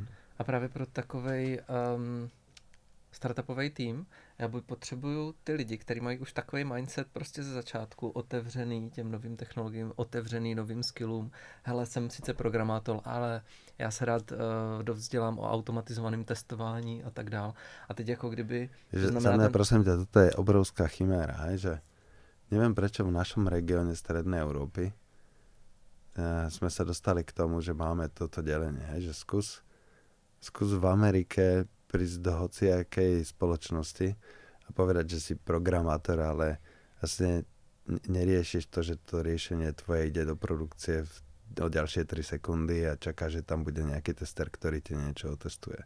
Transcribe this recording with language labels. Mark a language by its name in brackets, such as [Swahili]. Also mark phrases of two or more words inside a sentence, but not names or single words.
[Czech] A právě pro takovej startupový tým, já potřebuju ty lidi, kteří mají už takový mindset prostě ze začátku, otevřený těm novým technologiím, otevřený novým skillům. Hele, jsem sice programátor, ale já se rád dovzdělám o automatizovaném testování a tak dál. A teď jako kdyby... [Slovak] Za mňa, prosím ťa, toto je obrovská chiméra, že neviem prečo v našom regióne Strednej Európy sme sa dostali k tomu, že máme toto delenie, že skús v Amerike prísť do hociakej spoločnosti a povedať, že si programátor, ale vlastne neriešiš to, že to riešenie tvoje ide do produkcie v o ďalšie 3 sekundy a čaká, že tam bude nejaký tester, ktorý ti niečo otestuje.